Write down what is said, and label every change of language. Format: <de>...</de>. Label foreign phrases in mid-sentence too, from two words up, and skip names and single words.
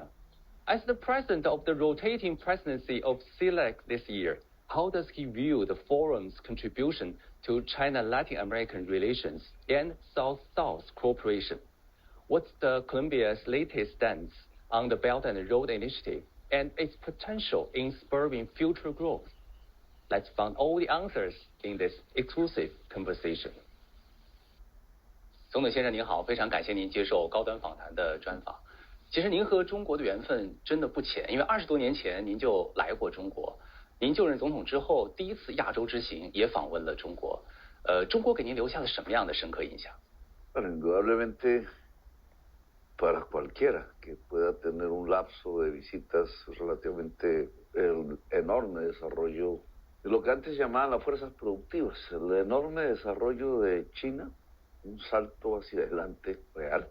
<en>As the president of the rotating presidency of CELAC this year, how does he view the forum's contribution to China-Latin American relations and South-South cooperation? What's the Colombia's latest stance on the Belt and Road Initiative and its potential in spurring future growth? Let's find all the answers in this exclusive conversation.</en> <zh>总统先生您好，非常感谢您接受高端访谈的专访。其实您和中国的缘分真的不浅，因为20多年前您就来过中国。您就任总统之后，第一次亚洲之行也访问了中国。中国给您留下了什么样的深刻印象？</zh> <es>Indudablemente para cualquiera que pueda tener un lapso de visitas relativamente el enorme desarrollo de lo que antes llamaban las fuerzas productivas, el enorme desarrollo de China, un salto hacia adelante real.</es>